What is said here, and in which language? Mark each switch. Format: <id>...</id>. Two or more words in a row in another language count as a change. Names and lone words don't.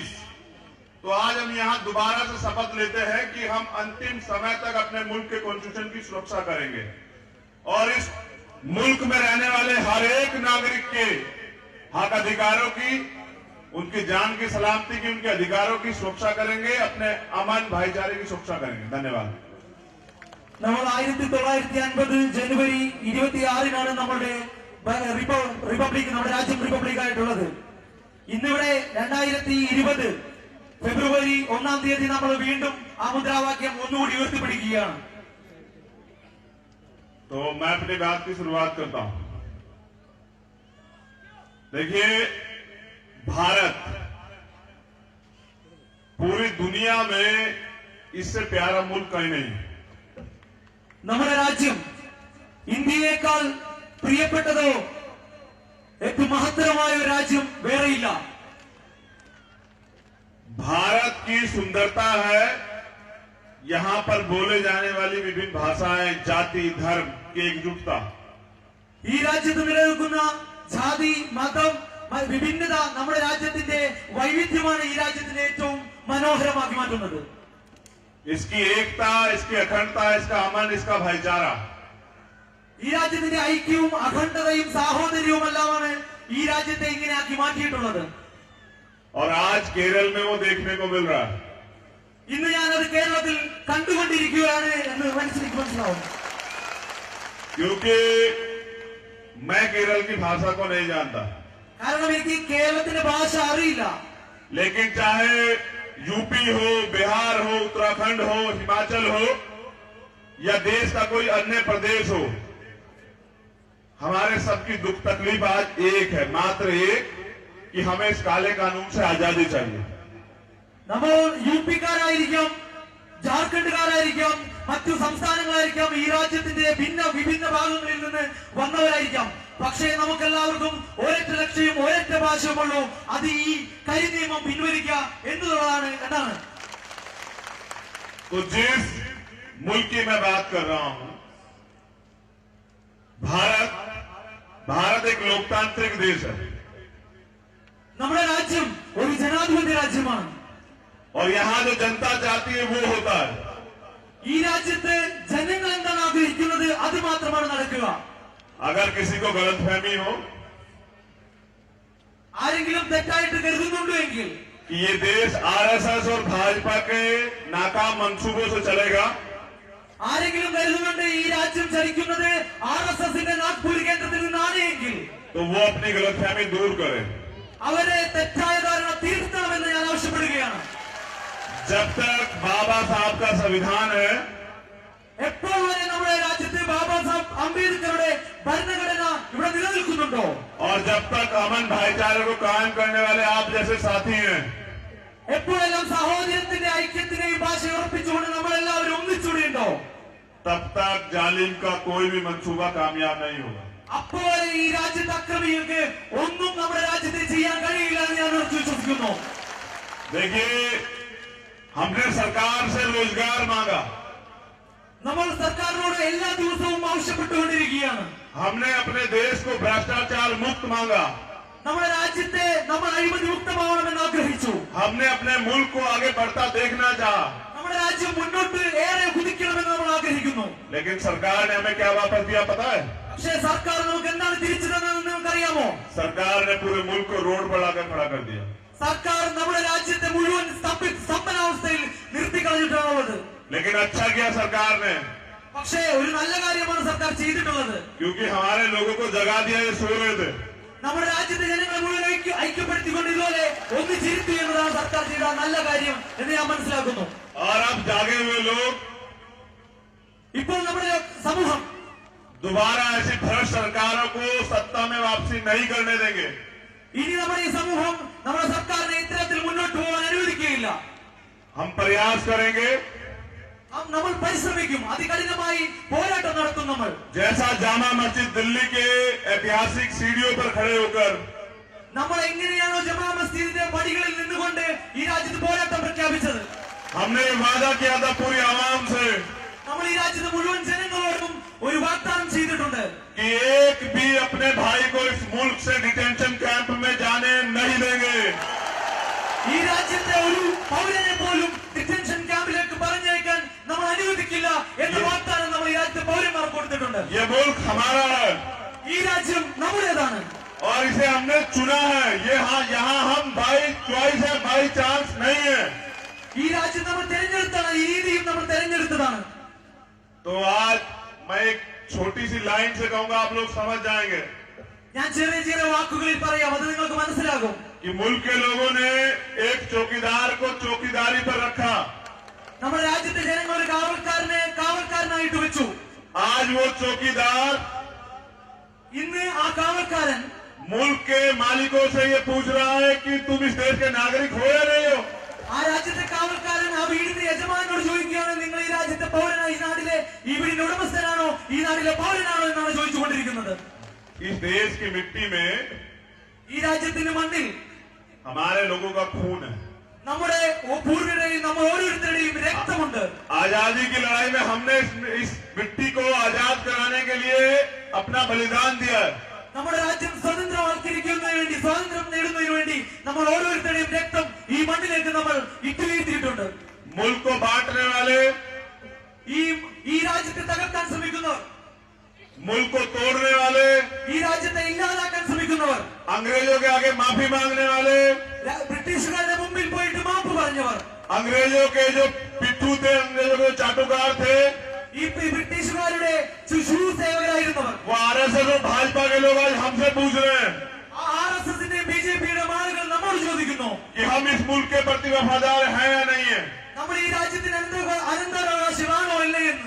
<hi>तो आज हम यहाँ दोबारा से शपथ लेते हैं कि हम अंतिम समय तक अपने मुल्क के कॉन्स्टिट्यूशन की सुरक्षा करेंगे और इस मुल्क में रहने वाले हर एक नागरिक के हक अधिकारों की, उनकी जान की सलामती की, उनके अधिकारों की सुरक्षा करेंगे, अपने अमन भाईचारे की सुरक्षा करेंगे। धन्यवाद।</hi> <ml>നമ്മൾ 1950 ജനുവരി 26-നാണ് നമ്മുടെ റിപ്പബ്ലിക്, നമ്മുടെ രാജ്യം റിപ്പബ്ലിക് ആയിട്ടുള്ളത്. ഇന്നിവിടെ 2020 ഫെബ്രുവരി 1-ാം തീയതി നമ്മൾ വീണ്ടും ആ മുദ്രാവാക്യം ഒന്നുകൂടി ഉയർത്തിപ്പിടിക്കുകയാണ്.</ml> <hi>तो मैं अपनी बात की शुरुआत करता हूं। देखिए, भारत पूरी दुनिया में इससे प्यारा मुल्क कहीं नहीं।</hi> <ml>നമ്മുടെ രാജ്യം ഇന്ത്യയേക്കാൾ പ്രിയപ്പെട്ടതോ ഏറ്റവും മഹത്തരമായ ഒരു രാജ്യം വേറെയില്ല.</ml> <hi>भारत की सुंदरता है यहां पर बोले जाने वाली विभिन्न भाषाएं, जाति, धर्म की एकजुटता।</hi> <ml>ഈ രാജ്യത്ത് നിലനിൽക്കുന്ന ജാതി, മതം, വിഭിന്നത നമ്മുടെ രാജ്യത്തിന്റെ വൈവിധ്യമാണ് ഈ രാജ്യത്തിന്റെ ഏറ്റവും മനോഹരമാക്കി മാറ്റുന്നത്.</ml> <hi>इसकी एकता, इसकी अखंडता, इसका अमन, इसका भाईचारा,</hi> <ml>ഈ രാജ്യത്തിന്റെ ഐക്യവും അഖണ്ഡതയും സാഹോദര്യവും എല്ലാമാണ് ഈ രാജ്യത്തെ ഇങ്ങനെയാക്കി മാറ്റിയിട്ടുള്ളത്.</ml> <hi>और आज केरल में वो देखने को मिल रहा है।</hi> <ml>ഇന്ന് ഞാനത് കേരളത്തിൽ കണ്ടുകൊണ്ടിരിക്കുകയാണ് എന്ന് മനസ്സിലാവും.</ml> <hi>क्योंकि मैं केरल की भाषा को नहीं जानता,</hi> <ml>കാരണം എനിക്ക് കേരളത്തിന്റെ ഭാഷ അറിയില്ല.</ml> <hi>लेकिन चाहे यूपी हो, बिहार हो, उत्तराखंड हो, हिमाचल हो या देश का कोई अन्य प्रदेश हो, हमारे सबकी दुख तकलीफ आज एक है, मात्र एक, कि हमें इस काले कानून से आजादी चाहिए.</hi> <ml>നമ്മൾ യു പിക്കാരായിരിക്കാം, ജാർഖണ്ഡുകാർ ഇന്ത്യക്കാരായിരിക്കാം, മറ്റു സംസ്ഥാനങ്ങളായിരിക്കാം, ഈ രാജ്യത്തിന്റെ വിഭിന്ന ഭാഗങ്ങളിൽ നിന്ന് വന്നവരായിരിക്കാം. പക്ഷേ നമുക്കെല്ലാവർക്കും ഒരൊറ്റ ലക്ഷ്യവും ഒരൊറ്റ ഭാഷയുമുള്ളൂ, അത് ഈ കരിനിയമം പിൻവലിക്കുക എന്നുള്ളതാണ്. എന്നാണ്</ml> <hi>तो जिस मुल्क की मैं बात कर रहा हूं, भारत एक लोकतांत्रिक देश है</hi> <ml>നമ്മുടെ രാജ്യം ഒരു ജനാധിപത്യ രാജ്യമാണ്.</ml> <hi>और यहां जो जनता चाहती है वो होता है.</hi> <ml>ഈ രാജ്യത്ത് ജനങ്ങൾ എന്താണ് ആഗ്രഹിക്കുന്നത് അത് മാത്രമാണ് നടക്കുക.</ml> <hi>अगर किसी को गलतफहमी हो</hi> <ml>ആരെങ്കിലും തെറ്റായിട്ട് കരുതുന്നുണ്ടോ എങ്കിൽ</ml> <hi>कि ये देश आरएसएस और भाजपा के नाकाम मंसूबों से चलेगा,</hi> <ml>ആരെങ്കിലും കരുതുന്നുണ്ട് ഈ രാജ്യം ചലിക്കുന്നത് RSSന്റെ നാഗ്പൂർ കേന്ദ്രത്തിൽ നിന്നാണ് എങ്കിൽ</ml> <hi>तो वो अपनी गलतफहमी दूर करे.</hi> <ml>അവരെ തെറ്റായ ധാരണ തീർക്കണമെന്ന് ഞാൻ ആവശ്യപ്പെടുകയാണ്.</ml> <hi>जब तक बाबा साहब का संविधान है,</hi> <ml>എപ്പോൾ വരെ നമ്മുടെ രാജ്യത്ത് ബാബാ സാഹബ് അംബേദ്കറുടെ ഭരണഘടന ഇവിടെ നിലനിൽക്കുന്നുണ്ടോ,</ml> <hi>और जब तक अमन भाईचारे को कायम करने वाले आप जैसे साथी हैं,</hi> <ml>എപ്പോഴെല്ലാം സഹോദരത്തിന്റെ ഐക്യത്തിനെയും ഭാഷ ഉറപ്പിച്ചുകൊണ്ട് നമ്മളെല്ലാവരും ഒന്നിച്ചുകൂടിയുണ്ടോ,</ml> <hi>तब तक जालिम का कोई भी मंसूबा कामयाब नहीं होगा.</hi> <ml>അപ്പോൾ ഈ രാജ്യത്തെ അക്രമികൾക്ക് ഒന്നും നമ്മുടെ രാജ്യത്തെ ചെയ്യാൻ കഴിയില്ല എന്ന് ഞാൻ ഉറച്ചു വിശ്വസിക്കുന്നു.</ml> <hi>देखिए, हमने सरकार से रोजगार मांगा,</hi> <ml>നമ്മൾ സർക്കാരിനോട് എല്ലാ ദിവസവും ആവശ്യപ്പെട്ടുകൊണ്ടിരിക്കുകയാണ്.</ml> <hi>हमने अपने देश को भ्रष्टाचार मुक्त मांगा,</hi> <ml>നമ്മുടെ രാജ്യത്തെ നമ്മൾ അഴിമതി മുക്തമാവണമെന്ന് ആഗ്രഹിച്ചു.</ml> <hi>हमने अपने मुल्क को आगे बढ़ता देखना चाहा,</hi> <ml>നമ്മുടെ രാജ്യം മുന്നോട്ട് ഏറെ കുതിക്കണമെന്ന് നമ്മൾ ആഗ്രഹിക്കുന്നു.</ml> <hi>लेकिन सरकार ने हमें क्या वापस दिया पता है?</hi> <ml>പക്ഷേ സർക്കാർ നമുക്ക് എന്താണ് തിരിച്ചു തന്നതെന്ന് നമുക്കറിയാമോ?</ml> <hi>सरकार ने पूरे मुल्क को रोड पर लाकर खड़ा कर दिया.</hi> <ml>സർക്കാർ നമ്മുടെ രാജ്യത്തെ മുഴുവൻ സ്തംഭനാവസ്ഥയിൽ നിർത്തിക്കളഞ്ഞിട്ടാണുള്ളത്.</ml> <hi>लेकिन अच्छा किया सरकार ने,</hi> <ml>പക്ഷേ ഒരു നല്ല കാര്യമാണ് സർക്കാർ ചെയ്തിട്ടുള്ളത്.</ml> <hi>क्योंकि हमारे लोगों को जगा दिया, ये सो रहे थे.</hi> <ml>നമ്മുടെ രാജ്യത്തെ ജനങ്ങളെ മുഴുവൻ ഐക്യപ്പെടുത്തിക്കൊണ്ട് ഇതുപോലെ ഒന്നിച്ചിരുത്തി എന്നതാണ് സർക്കാർ ചെയ്ത നല്ല കാര്യം എന്ന് ഞാൻ മനസ്സിലാക്കുന്നു.</ml> <hi>और अब जागे हुए लोग</hi> <ml>ഇപ്പോൾ നമ്മുടെ സമൂഹം</ml> <hi>दोबारा ऐसी भ्रष्ट सरकारों को सत्ता में वापसी नहीं करने देंगे.</hi> <ml>ഇനി നമ്മുടെ ഈ സമൂഹം നമ്മുടെ സർക്കാരിനെ ഇത്തരത്തിൽ മുന്നോട്ട് പോകാൻ അനുവദിക്കുകയില്ല.</ml> <hi>हम प्रयास करेंगे,</hi> <ml>നമ്മൾ പരിശ്രമിക്കും, അതികഠിനമായി പോരാട്ടം നടത്തും. നമ്മൾ</ml> <hi>जैसा जामा मस्जिद दिल्ली के ऐतिहासिक सीढ़ियों पर खड़े होकर</hi> <ml>നമ്മൾ എങ്ങനെയാണോ ജമാ മസ്ജിദിന്റെ പടികളിൽ നിന്നുകൊണ്ട് ഈ രാജ്യത്ത് പോരാട്ടം പ്രഖ്യാപിച്ചത്,</ml> <hi>हमने ये वादा किया था पूरी आवाम से</hi> <ml>നമ്മൾ ഈ രാജ്യത്തെ മുഴുവൻ ജനങ്ങളോടും ഒരു വാഗ്ദാനം ചെയ്തിട്ടുണ്ട്.</ml> <hi>कि एक भी अपने भाई को इस मुल्क से</hi> <en>detention camp</en> <hi>में जाने नहीं देंगे.</hi> <ml>ഈ രാജ്യത്തെ ഒരു പൗരനെ പോലും ഡിറ്റൻഷൻ ക്യാമ്പിലേക്ക് പറഞ്ഞയക്കാൻ നമ്മൾ അനുവദിക്കില്ല എന്ന വാഗ്ദാനം നമ്മൾ ഈ രാജ്യത്തെ പൗരന്മാർക്ക് കൊടുത്തിട്ടുണ്ട്.</ml> <hi>ये मुल्क हमारा है</hi> <ml>ഈ രാജ്യം നമ്മുടേതാണ്.</ml> <hi>और इसे हमने चुना है. ये यहाँ हम</hi> <en>by choice</en> <hi>है,</hi> <en>by chance</en> <hi>नहीं है.</hi> <ml>ഈ രാജ്യം നമ്മൾ തെരഞ്ഞെടുത്താണ്, ഈ രീതിയും നമ്മൾ തെരഞ്ഞെടുത്തതാണ്.</ml> <hi>तो आज मैं एक छोटी सी लाइन से कहूंगा, आप लोग समझ जाएंगे</hi> <ml>ഞാൻ ചെറിയ ചെറിയ വാക്കുകളിൽ പറയാം, അത് നിങ്ങൾക്ക് മനസ്സിലാകും.</ml> <hi>कि मुल्क के लोगों ने एक चौकीदार को चौकीदारी पर रखा.</hi> <ml>നമ്മുടെ രാജ്യത്തെ ജനങ്ങൾ ഒരു കാവൽക്കാരനായിട്ട് വെച്ചു.</ml> <hi>आज वो चौकीदार</hi> <ml>ഇന്ന് ആ കാവൽക്കാരൻ</ml> <hi>मुल्क के मालिकों से ये पूछ रहा है कि तुम इस देश के नागरिक हो या नहीं हो.</hi> <ml>ആ രാജ്യത്തെ കാവൽക്കാരൻ ആ വീടിന്റെ യജമാനോട് ചോദിക്കുകയാണ്, നിങ്ങൾ ഈ രാജ്യത്തെ പൗരനാണ്, ഈ നാട്ടിലെ ഈ വീടിന്റെ ഉടമസ്ഥനാണോ, ഈ നാട്ടിലെ പൗരനാണോ എന്നാണ് ചോദിച്ചുകൊണ്ടിരിക്കുന്നത്.</ml> <hi>इस देश की मिट्टी में</hi> <ml>ഈ രാജ്യത്തിന്റെ മണ്ണിൽ</ml> <hi>हमारे लोगों का खून है.</hi> <ml>നമ്മുടെ പൂർവികരുടെയും നമ്മൾ ഓരോരുത്തരുടെയും രക്തമുണ്ട്.</ml> <hi>आजादी की लड़ाई में हमने इस मिट्टी को आजाद कराने के लिए अपना बलिदान दिया है.</hi> <ml>നമ്മുടെ രാജ്യം സ്വതന്ത്രവൽക്കരിക്കുന്നതിന് വേണ്ടി, സ്വാതന്ത്ര്യം നേടുന്നതിന് വേണ്ടി നമ്മൾ ഓരോരുത്തരുടെയും രക്തം ഈ മണ്ണിലേക്ക് നമ്മൾ ഇട്ടുവീഴ്ത്തിയിട്ടുണ്ട്.</ml> <hi>मुल्क को बांटने वाले,</hi> <ml>ഈ രാജ്യത്തെ തകർക്കാൻ ശ്രമിക്കുന്നവർ,</ml> <hi>मुल्क को तोड़ने वाले,</hi> <ml>ഈ രാജ്യത്തെ ഇല്ലാതാക്കാൻ ശ്രമിക്കുന്നവർ,</ml> <hi>अंग्रेजों के आगे माफी मांगने वाले,</hi> <ml>ബ്രിട്ടീഷുകാരുടെ മുമ്പിൽ പോയിട്ട് മാപ്പ് പറഞ്ഞവർ,</ml> <hi>अंग्रेजों के जो पिट्ठू थे, अंग्रेजों के चाटुकार थे,</hi> <ml>ഈ ബ്രിട്ടീഷുകാരുടെ ശുശ്രൂ സേവകരായിരുന്നവർ,</ml> <hi>वो आरएसएस और भाजपा के लोग आज हमसे पूछ रहे हैं</hi> <ml>RSSന്റെ BJPയുടെ ആളുകൾ നമ്മോട് ചോദിക്കുന്നു,</ml> <hi>कि हम इस मुल्क के प्रति वफादार हैं या नहीं है.</hi> <ml>നമ്മൾ ഈ രാജ്യത്തിന് അനന്തരാവകാശമാണോ അല്ലേ എന്ന്.</ml>